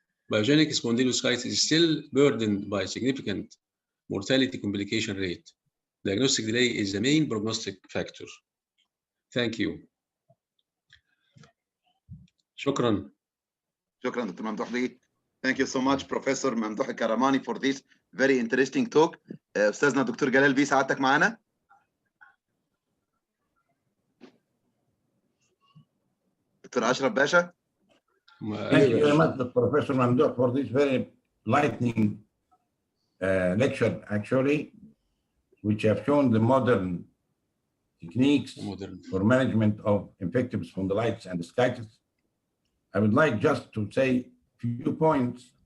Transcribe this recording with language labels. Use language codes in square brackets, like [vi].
[en] Pyogenic spondylodiscitis is still burdened by significant mortality complication rate. Diagnostic delay is the main prognostic factor. Thank you. [ar] شكرا. شكرا دكتور ممدوح لي. [en] Thank you so much Professor ممدوح الكرماني for this very interesting talk. [ar] أستاذنا دكتور جلال بيه سعادتك معنا؟ دكتور أشرف باشا. [en] Thank you very much, Professor Mamdouh, for this very enlightening lecture, actually, which have shown the modern techniques for management of infective spondylitis and ascites. I would like just to say a few points.